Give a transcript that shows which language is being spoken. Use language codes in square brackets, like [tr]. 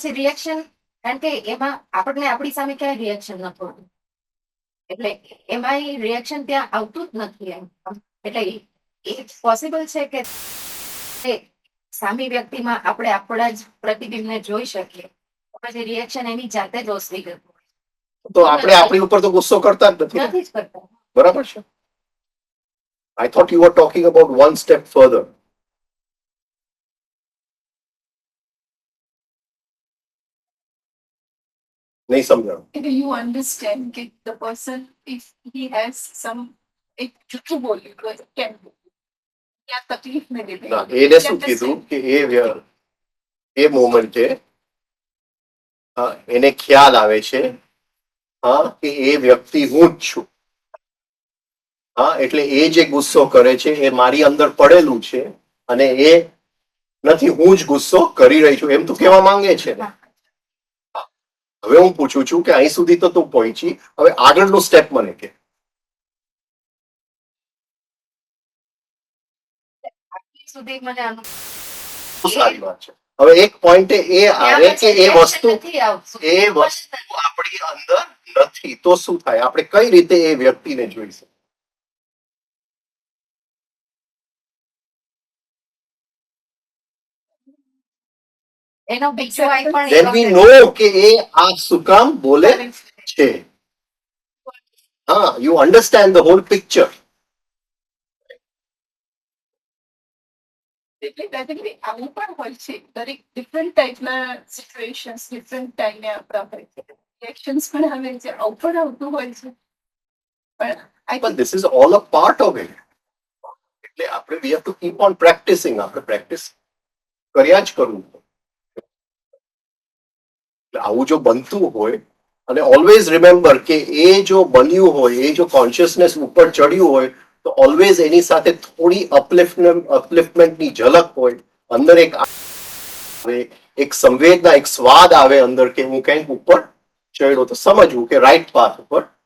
[gu] પછી રિએક્શન, કારણ કે એમાં આપણને આપણી સામે ક્યાંય રિએક્શન ન થતું, એટલે એમાં રિએક્શન ત્યાં આવતું જ નથી એમ. એટલે એ પોસિબલ છે કે સામી વ્યક્તિમાં આપણે આપણા જ પ્રતિબિંબને જોઈ શકીએ, પછી રિએક્શન એની જાતે જ ઓસરી ગયું. તો આપણે આપણી ઉપર તો ગુસ્સો કરતા જ નથી ને. નથી જ કરતા. બરાબર છે. [en] I thought you were talking about one step further. [gu] નહીં સમજાણું. [en] You understand that the person, if he has some [gu] એક જૂઠું બોલ્યું તો કેમ ત્યાં તકલીફને લીધે ના, એને શું કીધું કે એ મોમેન્ટે એને ખ્યાલ આવે છે કે એ વ્યક્તિ હું જ છું. એટલે એ જે ગુસ્સો કરે છે એ મારી અંદર પડેલું છે અને એ નથી, હું જ ગુસ્સો કરી રહી છું એમ તું કહેવા માંગે છે ને. હવે હું પૂછું છું કે અહીં સુધી તો તું પહોંચી, હવે આગળનું સ્ટેપ મને કે. આટલી સુધી મને બહુ સારી વાત છે. હવે એક પોઈન્ટે એ આવે કે એ વસ્તુ નથી આવતું. આપણી અંદર નથી તો શું થાય? આપણે કઈ રીતે એ વ્યક્તિને જોઈશું? એનો બીજો આઈ પણ [en] Then we know [gu] કે એ આ શું કામ બોલે છે. [en] You understand the whole picture. [gu] એટલે દાદાજી આવું પણ હોય છે, દરેક ડિફરન્ટ ટાઈપના સિચ્યુએશન્સ ડિફરન્ટ ટાઈમે આપણા હોય છે, રિએક્શન્સ પણ આવે છે, આવું પણ આવતું હોય છે. પણ [en] But this is all a part of it. [gu] એટલે આપણે [en] we have to keep on practicing. [gu] આપણે પ્રેક્ટિસ કર્યા જ કરવું. એટલે આવું જો બનતું હોય, અને [en] always remember [gu] કે એ જો બન્યું હોય, એ જો કોન્શિયસનેસ ઉપર ચડ્યું હોય, તો ઓલવેઝ એની સાથે થોડી અપલિફ્ટમેન્ટની ઝલક હોય. અંદર એક સંવેદના, એક સ્વાદ આવે અંદર કે હું કંઈક ઉપર ચડ્યો, તો સમજવું કે રાઈટ પાથ ઉપર.